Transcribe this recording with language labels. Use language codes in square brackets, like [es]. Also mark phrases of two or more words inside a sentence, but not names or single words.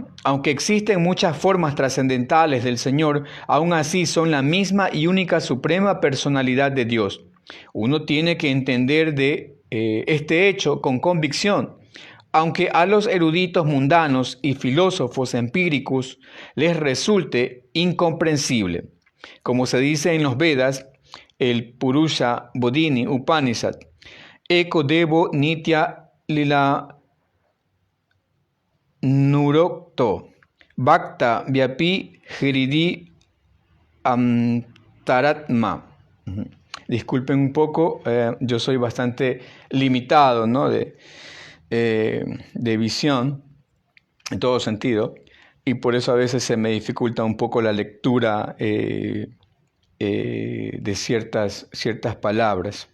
[es] Aunque existen muchas formas trascendentales del Señor, aún así son la misma y única suprema personalidad de Dios. Uno tiene que entender de este hecho con convicción. Aunque a los eruditos mundanos y filósofos empíricos les resulte incomprensible. Como se dice en los Vedas, el Purusha Bodhini Upanishad, [sa] एको देवो नित्य लीलानुरक्तो भक्त व्यापी हृदि अन्तरात्मा. [es] Disculpen un poco, yo soy bastante limitado, ¿no? de visión en todo sentido, y por eso a veces se me dificulta un poco la lectura de ciertas palabras.